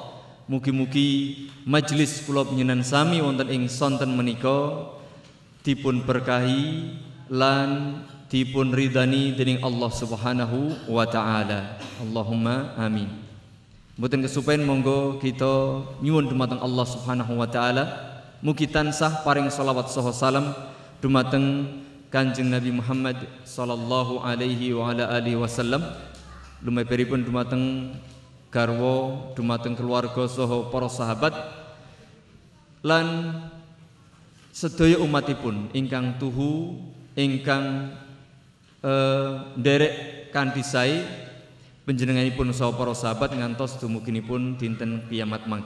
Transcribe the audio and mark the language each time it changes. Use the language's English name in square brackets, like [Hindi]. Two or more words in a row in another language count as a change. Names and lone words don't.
[Javanese] Mugi-mugi majelis kula panjenengan sami wonten ing sonten menika dipun berkahi lan dipun ridani dening Allah [Arabic] سبحانه وتعالى. اللهم آمين. Mboten kesupen monggo kita nyuwun dumateng Allah سبحانه وتعالى mugi tansah paring shalawat saha salam dumateng Kanjeng Nabi Muhammad صلى الله عليه وعلى آله وسلم, lumeberipun dumateng garwa, dumateng keluarga saha para sahabat lan sedaya umatipun ingkang tuhu ingkang nderek kanthi sae panjenenganipun saha para sahabat ngantos dumuginipun dinten kiamat mangke.